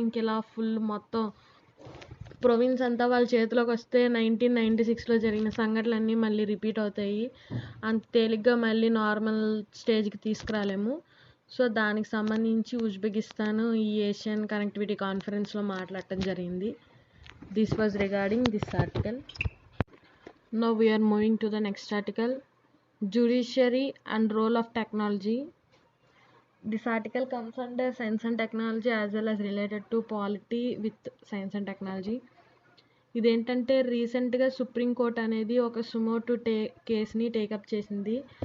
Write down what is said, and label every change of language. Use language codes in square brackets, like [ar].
[te] ఇంక ఇలా ఫుల్ మొత్తం ప్రొవిన్స్ అంతా వాళ్ళ చేతిలోకి వస్తే 1996లో జరిగిన సంఘటనలన్నీ మళ్ళీ రిపీట్ అవుతాయి. అంత తేలిగ్గా మళ్ళీ నార్మల్ స్టేజ్కి తీసుకురాలేము. సో దానికి సంబంధించి ఉజ్బెకిస్తాన్ ఈ ఏషియన్ కనెక్టివిటీ కాన్ఫరెన్స్లో మాట్లాడటం జరిగింది. [en] This was regarding this article. Now we are moving to the next article, judiciary and role of technology. This article comes under science and technology as well as related to polity with science and technology. [te] ఇదేంటంటే రీసెంట్గా supreme court అనేది ఒక suo motu కేసుని take up చేసింది.